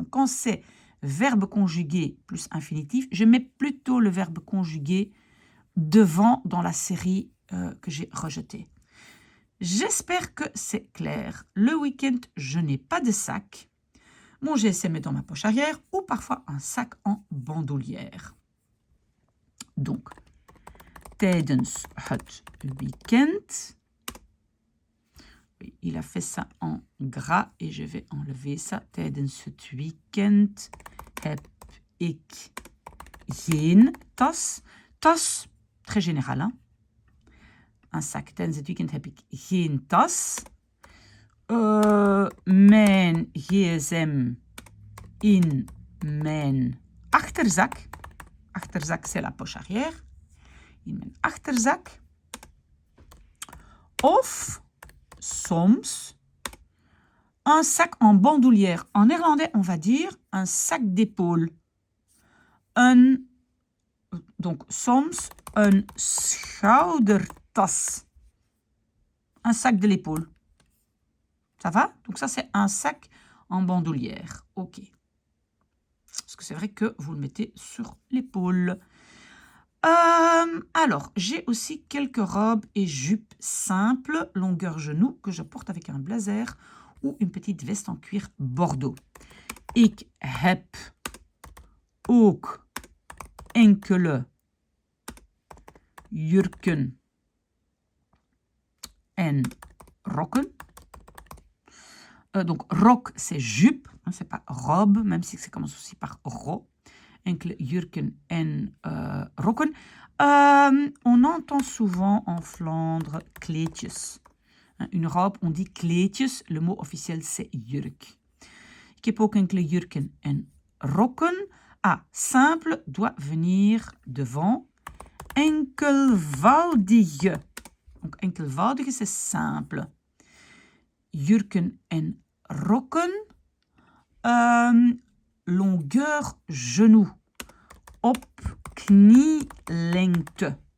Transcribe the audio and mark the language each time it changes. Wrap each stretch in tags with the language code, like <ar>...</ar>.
<fr>Donc quand c'est verbe conjugué plus infinitif, je mets plutôt le verbe conjugué devant dans la série que j'ai rejetée. J'espère que c'est clair. Le week-end, je n'ai pas de sac. Mon GSM est dans ma poche arrière ou parfois un sac en bandoulière.</fr> <nl>Donc, tijdens het weekend.</nl> <fr>Oui, il a fait ça en gras et je vais enlever ça.</fr> <nl>Tijdens het weekend heb ik geen tas.</nl> <fr>Tas, très général, hein? Un sac.</fr> <nl>Tijdens het weekend heb ik geen tas. Mijn gsm in mijn achterzak.</nl> <fr>Achterzak, c'est la poche arrière.</fr> <nl>In mijn achterzak. Of soms</nl> <fr>un sac en bandoulière. En néerlandais, on va dire un sac d'épaule.</fr> <nl>Donc soms een schoudertas.</nl> <fr>Un sac de l'épaule. Ça va? Donc ça, c'est un sac en bandoulière. OK. Parce que c'est vrai que vous le mettez sur l'épaule. Alors, j'ai aussi quelques robes et jupes simples, longueur genou, que je porte avec un blazer ou une petite veste en cuir bordeaux.</fr> <nl>Ik heb ook enkele jurken en rokken.</nl> <fr>Donc, rok, c'est jupe, hein, c'est pas robe, même si ça commence aussi par ro.</fr> <nl>Enkele jurken en rokken.</nl> <fr>On entend souvent en Flandre kleedjes. Une robe, on dit kleedjes. Le mot officiel, c'est jurk.</fr> <nl>Ik heb ook enkele jurken en rokken.</nl> <fr>Ah, simple doit venir devant. Enkelvoudige. Donc, enkelvoudige, c'est simple.</fr> <nl>Jurken en rokken.</nl> <fr>Longueur genou.</fr> <nl>Op knielengte.</nl>